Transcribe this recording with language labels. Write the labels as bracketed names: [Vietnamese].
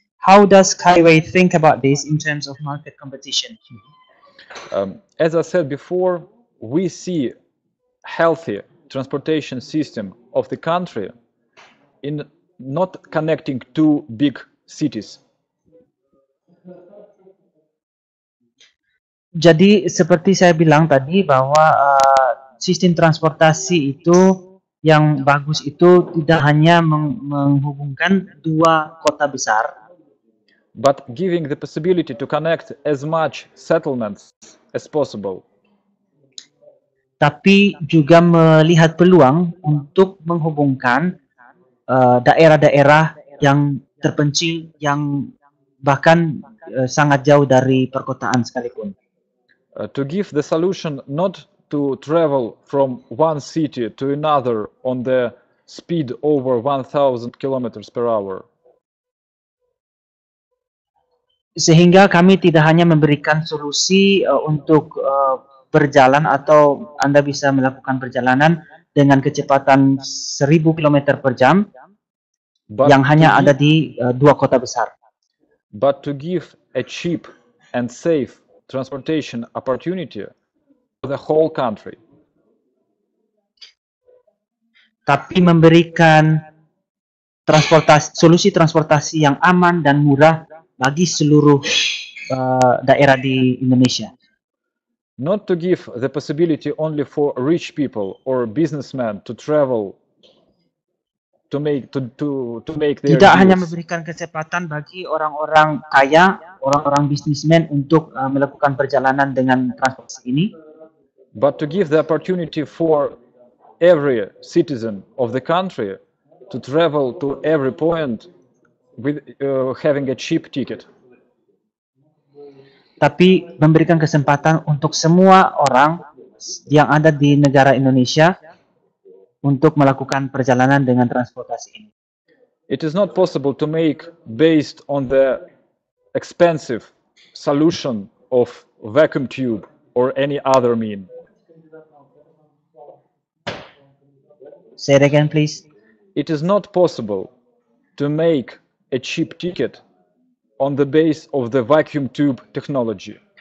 [English] How does Skyway think about this in terms of market competition? As I said before, we see healthy transportation system of the country in not connecting two big cities. [Indonesian] Jadi seperti saya bilang tadi bahwa sistem transportasi itu yang bagus itu tidak hanya menghubungkan dua kota besar, [English] but giving the possibility to connect as much settlements as possible. [Indonesian] Tapi juga melihat peluang untuk menghubungkan daerah-daerah yang terpencil, yang bahkan sangat jauh dari perkotaan sekalipun. [English] To give the solution not to travel from one city to another on the speed over 1,000 kilometers per hour. [Indonesian] Sehingga kami tidak hanya memberikan solusi untuk berjalan atau Anda bisa melakukan perjalanan dengan kecepatan 1.000 km per jam yang hanya ada di dua kota besar. [English] But to give a cheap and safe transportation opportunity for the whole country. [Indonesian] Tapi memberikan solusi transportasi yang aman dan murah bagi seluruh daerah di Indonesia. [English] Not to give the possibility only for rich people or businessmen to travel to make their [Indonesian] Tidak hanya memberikan kesempatan bagi orang-orang kaya, orang-orang bisnismen untuk melakukan perjalanan dengan transportasi ini, [English] but to give the opportunity for every citizen of the country to travel to every point with having a cheap ticket. [Indonesian] Tapi memberikan kesempatan untuk semua orang yang ada di negara Indonesia untuk melakukan perjalanan dengan transportasi ini. [English] It is not possible to make based on the expensive solution of vacuum tube or any other mean. Say it again, please. It is not possible to make a cheap ticket on the base of the vacuum tube technology.